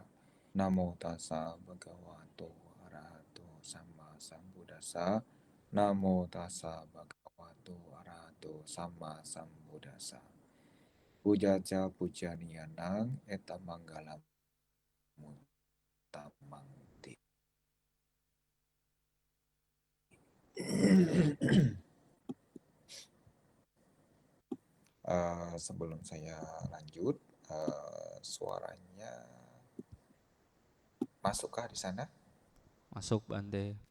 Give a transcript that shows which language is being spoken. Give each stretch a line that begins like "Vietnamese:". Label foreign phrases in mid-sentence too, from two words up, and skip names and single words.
Pali: Namo tassa bhagavato arahato samma sambuddhassa. Namo tassa bhagavato arahato samma sambuddhassa. Pujaja pujaniyanang eta manggalam mutamangti.
Indonesian: Sebelum saya lanjut, suaranya masukkah di sana? Masuk Bante.